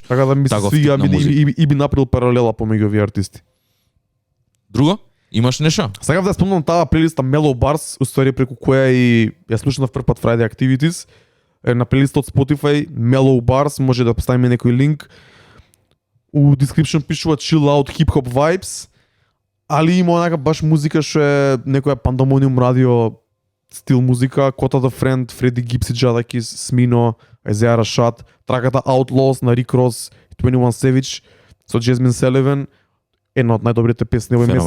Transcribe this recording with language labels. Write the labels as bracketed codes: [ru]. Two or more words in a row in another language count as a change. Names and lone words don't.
[mk] Така да ми се свиѓа и би направил паралела помеѓу овие артисти. Друго? Имаш нешто? Сакав да спомнам таа плейлиста Mellow Bars, уствари преку која и ја слушнав прв пат Friday Activities. На плейлиста од Spotify Mellow Bars, може да поставиме некој линк. У description пишува [en] chill out hip hop vibes, [mk] али има онака баш музика што е некоја Pandemonium радио стил музика, Кота the Friend, Freddie Gibbs, Jadakiss, Smino, Isaiah Rashad, траката Outlaws на Rick Ross и 21 Savage со Jasmine Sullivan, една од најдобрите песни овој месец.